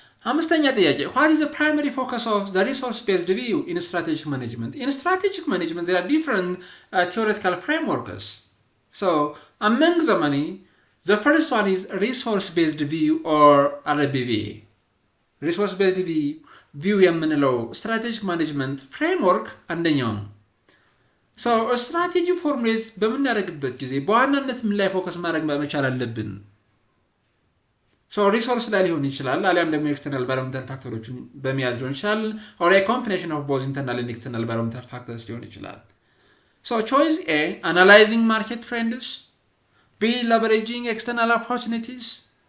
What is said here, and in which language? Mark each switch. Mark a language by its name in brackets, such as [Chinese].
[Amharic] አምስተኛ ጥያቄ [English] what is the primary focus of the resource-based view in strategic management? In strategic management, there are different theoretical frameworks. So, among the many, the first one is resource-based view or RBV. [Amharic] Resource-based view የምንለው strategic management framework አንደኛው ነው። So, strategy formulate በምናደርግበት ጊዜ በዋናነት ምን ላይ ፎከስ ማድረግ መቻል አለብን? So resource ላይ ሊሆን ይችላል አሊያም ደግሞ external environmental factors በሚያዝ ሊሆን ይችላል [English] or a combination of both internal and external environmental factors [Amharic] ሊሆን ይችላል. [English] So choice A, analyzing market trends. B, leveraging external opportunities.